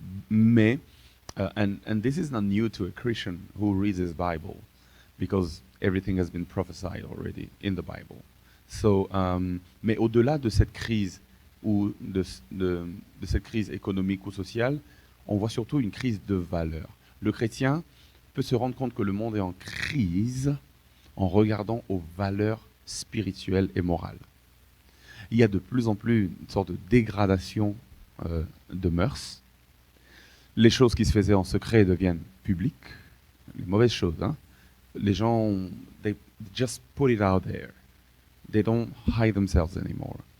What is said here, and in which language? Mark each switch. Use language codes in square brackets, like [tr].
[en] Mais, and this is not new to a Christian who reads his Bible, because everything has been prophesied already in the Bible. [fr] So, mais au-delà de cette crise ou de cette crise économique ou sociale, on voit surtout une crise de valeurs. Le chrétien peut se rendre compte que le monde est en crise en regardant aux valeurs spirituelles et morales. Il y a de plus en plus une sorte de dégradation de mœurs. Les choses qui se faisaient en secret deviennent publiques. Les mauvaises choses, hein. Les gens, [en] they just put it out there. They don't hide themselves anymore.